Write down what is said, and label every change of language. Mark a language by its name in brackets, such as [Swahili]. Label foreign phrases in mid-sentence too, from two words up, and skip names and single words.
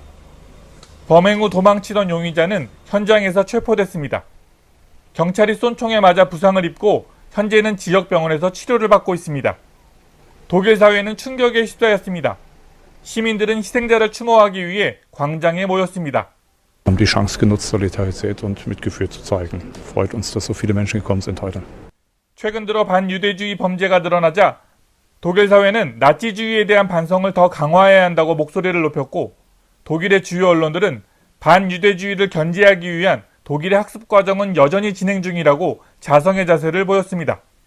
[Korean] 범행 후 도망치던 용의자는 현장에서 체포됐습니다. 경찰이 쏜 총에 맞아 부상을 입고 현재는 지역 병원에서 치료를 받고 있습니다. 독일 사회는 충격에 휩싸였습니다. 시민들은 희생자를 추모하기 위해 광장에 모였습니다. [German] haben die Chance genutzt, Solidarität und Mitgefühl zu zeigen. Freut uns, dass so viele Menschen gekommen sind heute. [Korean] 최근 들어 반유대주의 범죄가 늘어나자 독일 사회는 나치주의에 대한 반성을 더 강화해야 한다고 목소리를 높였고 독일의 주요 언론들은 반유대주의를 견제하기 위한 독일의 학습 과정은 여전히 진행 중이라고 자성의 자세를 보였습니다.